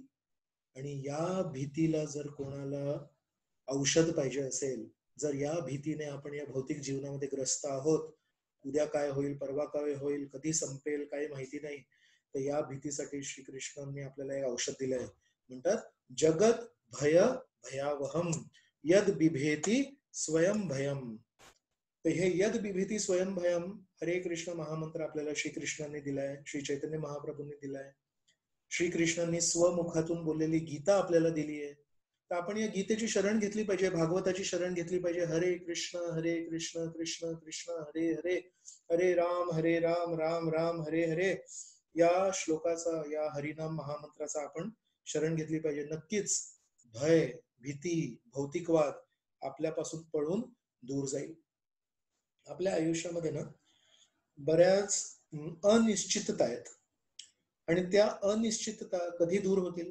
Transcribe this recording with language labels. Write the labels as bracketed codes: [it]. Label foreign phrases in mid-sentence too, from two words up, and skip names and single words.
[mr] आणि या भीतीला जर कोणाला औषध पाहिजे असेल, जर या भीतीने आपण या भौतिक जीवनामध्ये ग्रस्त आहोत, उद्या काय होईल, परवा काय होईल, कधी संपेल काही माहिती नाही, तर या भीतीसाठी श्रीकृष्णांनी आपल्याला एक औषध दिलंय. [sa] म्हणतात जगत भय भयावहम यद बिभेति स्वयं भयम. [mr] तर हे [sa] यद बिभेति स्वयं भयम [mr] हरे कृष्ण महामंत्र आपल्याला श्रीकृष्णांनी दिलाय, श्री चैतन्य महाप्रभूंनी दिलाय, श्रीकृष्णांनी स्वमुखातून बोललेली गीता आपल्याला दिली आहे. तर आपण या गीतेची शरण घेतली पाहिजे, भागवताची शरण घेतली पाहिजे. [sa] हरे कृष्ण कृष्ण कृष्ण हरे हरे, हरे राम राम राम हरे हरे, [mr] या श्लोकाचा, या हरिनाम महामंत्राचा आपण शरण घेतली पाहिजे. नक्कीच भय, भीती, भौतिकवाद आपल्यापासून पळून दूर जाईल. आपल्या आयुष्यामध्ये ना बऱ्याच अनिश्चितता आहेत आणि त्या अनिश्चितता कधी दूर होतील?